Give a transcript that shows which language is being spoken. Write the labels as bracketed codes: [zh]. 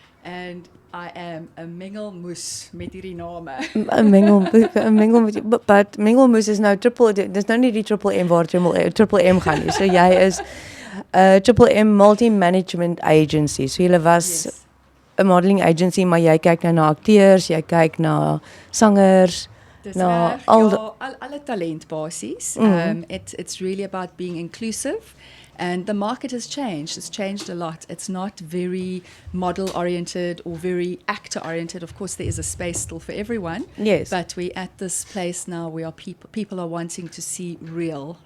[en] And I am [af] 'n mengelmoes met hierdie name. 'n mengelmoes, but mengelmoes is nou dis nou nie die triple M waar triple M gaan nie. So jy is triple M multi-management agency. So jy was 'n modeling agency, maar jy kyk nou na akteurs, jy kyk na sangers, Dis na reg, alle talent basies. [en] It's really about being inclusive. And the market has changed. It's changed a lot. It's not very model-oriented or very actor-oriented. Of course, there is a space still for everyone. Yes. But we're at this place now where people are wanting to see real.